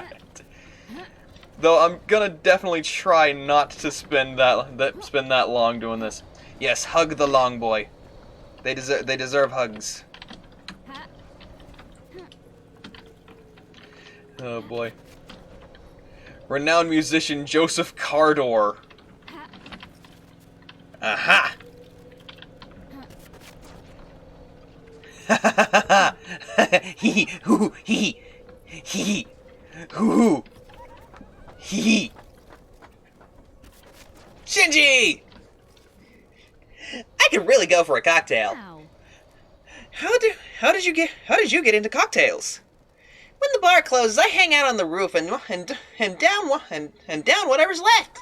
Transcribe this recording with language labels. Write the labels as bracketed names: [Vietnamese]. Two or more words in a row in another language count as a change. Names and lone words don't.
[English] Though I'm gonna definitely try not to spend that long doing this. Yes, hug the long boy. They deserve hugs. Oh boy. Renowned musician Joseph Cardor. Aha! Hee hoo hee hee hoo hee. Shinji! I could really go for a cocktail. Ow. How did you get into cocktails? When the bar closes, I hang out on the roof and down whatever's left.